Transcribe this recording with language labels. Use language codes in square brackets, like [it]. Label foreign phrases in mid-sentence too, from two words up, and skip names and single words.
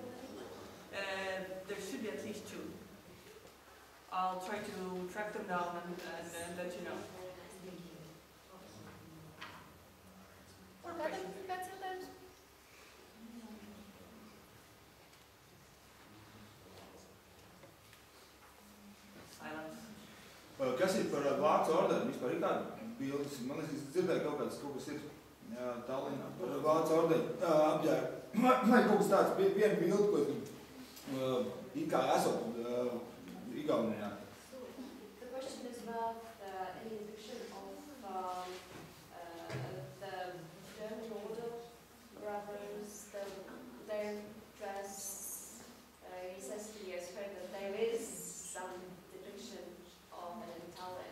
[en] There should be at least 2. I'll try to track them down and let you know. Or questions? Silence. [lv] Kas ir par vācu ordeni? Vispār ir kāda bildes? Man liekas, es dzirdēju kaut kas ir Tallinnā par vācu ordeni apģērbu. Vai kaut kas tāds, viena bilde, ko it kā esot Igaunijā. [en] The question is about any depiction of the German order brothers, their dress. He says he has heard that there is some depiction of it in Tallinn.